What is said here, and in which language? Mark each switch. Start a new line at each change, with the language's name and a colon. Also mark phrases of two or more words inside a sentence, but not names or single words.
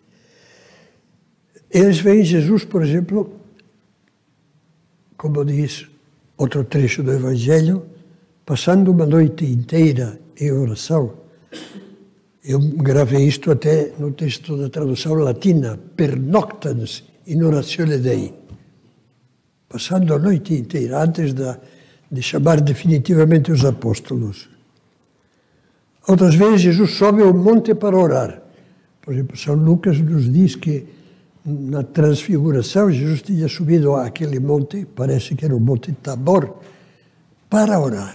Portuguese: Eles veem Jesus, por exemplo, como diz outro trecho do Evangelho, passando uma noite inteira em oração. Eu gravei isto até no texto da tradução latina,
Latin: pernoctans in oratione Dei.
Portuguese: Passando a noite inteira, antes de chamar definitivamente os apóstolos. Outras vezes Jesus sobe ao monte para orar. Por exemplo, São Lucas nos diz que na transfiguração Jesus tinha subido àquele monte, parece que era o Monte Tabor, para orar.